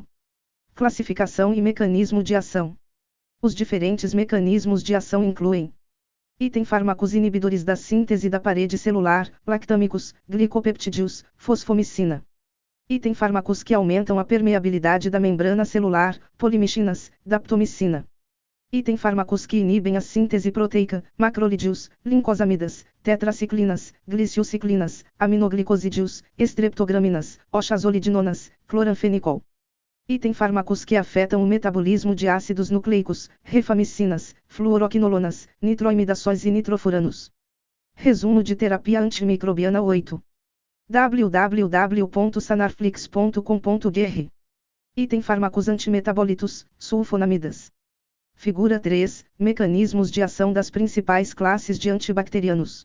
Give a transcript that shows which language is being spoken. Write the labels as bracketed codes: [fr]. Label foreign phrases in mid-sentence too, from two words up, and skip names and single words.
[pt] Classificação e mecanismo de ação. Os diferentes mecanismos de ação incluem: item fármacos inibidores da síntese da parede celular, lactâmicos, glicopeptídeos, fosfomicina. Item fármacos que aumentam a permeabilidade da membrana celular, polimixinas, daptomicina. Item fármacos que inibem a síntese proteica, macrolídeos, lincosamidas, tetraciclinas, glicilciclinas, aminoglicosídeos, estreptograminas, oxazolidinonas, cloranfenicol. Item fármacos que afetam o metabolismo de ácidos nucleicos, rifamicinas, fluoroquinolonas, nitroimidaçóis e nitrofuranos. Resumo de terapia antimicrobiana 8. www.sanarflix.com.br Item fármacos antimetabólitos, sulfonamidas. Figura 3. Mecanismos de ação das principais classes de antibacterianos.